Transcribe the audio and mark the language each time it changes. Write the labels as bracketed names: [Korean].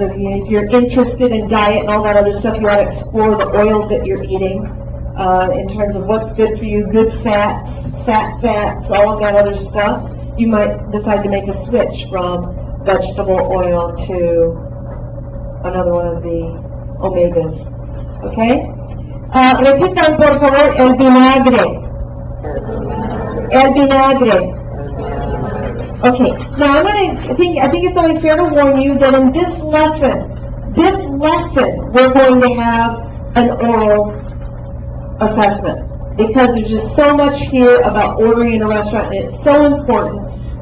[English] If you're interested in diet and all that other stuff, you want to explore the oils that you're eating in terms of what's good for you, good fats, sat fats, all of that other stuff. You might decide to make a switch from vegetable oil to another one of the omegas. Okay? [Spanish] Repitan, por favor, el vinagre. El vinagre. [English] Okay, now I think it's only fair to warn you that in this lesson, we're going to have an oral assessment because there's just so much here about ordering in a restaurant and it's so important.